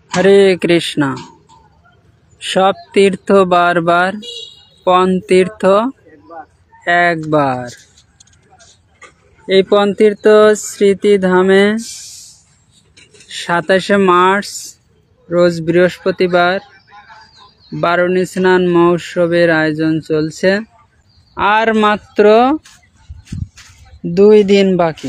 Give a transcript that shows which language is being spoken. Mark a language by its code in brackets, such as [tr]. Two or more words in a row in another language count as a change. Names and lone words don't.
[hi] हरे कृष्णा। सब तीर्थ बार बार, पन तीर्थ एक बार। [bn] এই পন তীর্থ স্মৃতিধামে 27শে মার্চ রোজ বৃহস্পতিবার বারুণী স্নান মহোৎসবের আয়োজন চলছে। আর মাত্র 2 দিন বাকি।